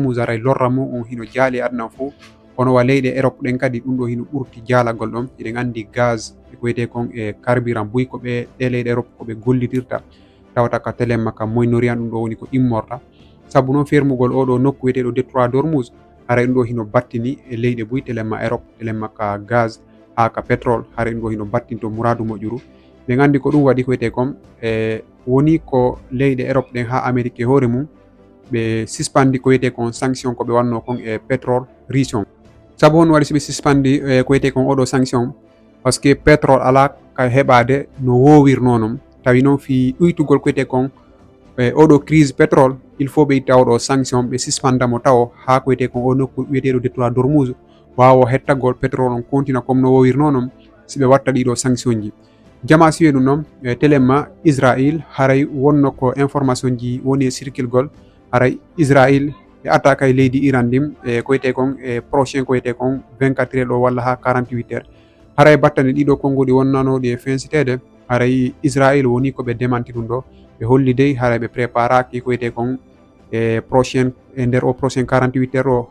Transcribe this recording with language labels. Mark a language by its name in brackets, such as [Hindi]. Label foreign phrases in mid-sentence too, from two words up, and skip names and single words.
[Fula] Hormuz haray lorra mum on hino jaali aduna fo hono wa leyɗe Europe ɗen kadi ɗum ɗo hino ɓurti jaalagol ɗon eɗen andi gaz ko wiyete kon e carburant buy ko ɓe ɗe leyɗe Europe koɓe gollitirta tawata ka telemma ka moynoriyan ɗum ɗo woni ko immorta sabu noon fermugol oɗo nokku wiyeteɗo Détroit de Hormuz haray ɗum ɗo hino battini e leyɗe buy telemma Europe telemma ka gaz ha ka pétrole haray ɗum ɗo hino battinto mouradu moƴƴuru ɓe andi ko ɗum waɗi ko wiyete kon woni ko leyɗe Europe ɗen ha Amérique hoore mum ɓe suspandi ko wiyete kon sanction ko ɓe wanno kon e [French] pétrole russe [Fula] on sabu on waɗi soɓe suspandi ko wiyete kon oɗo sanction [French] par ce que [Fula] pétrole ala ka heɓade no wowirno non tawi noon fi ɗuytugol ko wiyete kon oɗo [French] crise pétrole il faut [Fula] ɓe itta oɗo sanction ɓe suspandamo taw ha ko wiyete kon o nokku wiyeteɗo Détroit de Hormuz wawa hettagol pétrole on [French] continua comme [Fula] no wowirno non si ɓe watta ɗiɗo sanction ji jama siwe ɗum noon telemma Israël haray wonno ko information ji woni e circulgol haray Israël e attaque ay leydi Iran ndim ko wiyete kon prochain ko wiyete kon 24 heures ɗo walla ha 48 heures haray battane ɗiɗo konngudi wonnanoɗi e fensitede haray Israël woni koɓe démanti ɗum ɗo ɓe holli dey haray ɓe préparaki ko wiyete kon prochain e nder o [French] prochain 48 heures [Fula] o